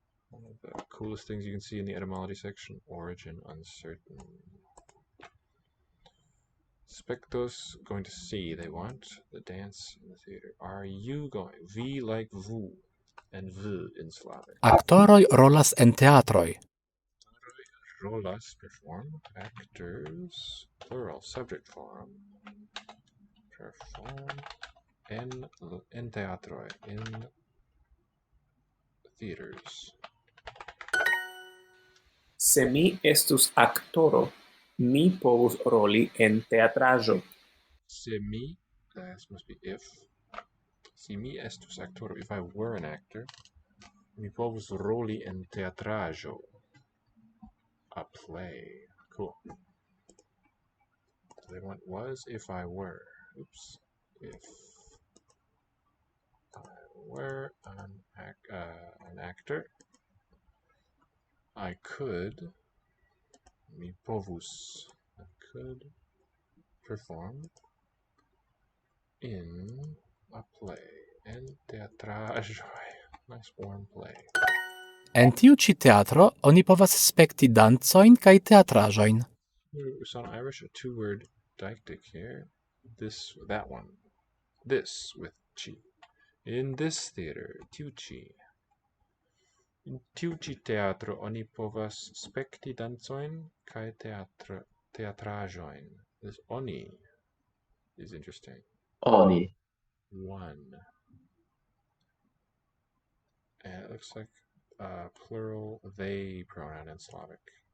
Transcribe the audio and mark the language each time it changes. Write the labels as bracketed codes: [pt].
[en] One of the coolest things you can see in the etymology section, origin uncertain. Spectos, going to see, they want the dance in the theater. Are you going? V like vous and v in Slavic. [eo] Aktoroj rolas en teatroj. [en] Rolas, perform. Actors, plural, subject form. Perform in teatroj, in theaters. [eo] Se mi estus aktoro, mi povus roli en teatraĵo. Se mi, [en] that must be if. [eo] Si mi estus actoro, [en] if I were an actor, [eo] mi povus roli en teatraĵo. [en] A play. Cool. So they want was if I were. Oops. If I were an actor, I could, [eo] mi povus, [en] I could perform in a play, [eo] en teatraĵoj. [en] Nice warm play. [eo] En tiu ĉi teatro oni povas spekti dancojn kaj teatraĵojn. [en] It's on Irish, a two-word deictic here. This, that one. This with chi. In this theater, tiu chi. [eo] In tiu ĉi teatro oni povas spekti dancojn kaj teatraĵojn. [en] This oni is interesting. [eo] Oni. [en] One. And it looks like plural they pronoun in Slavic.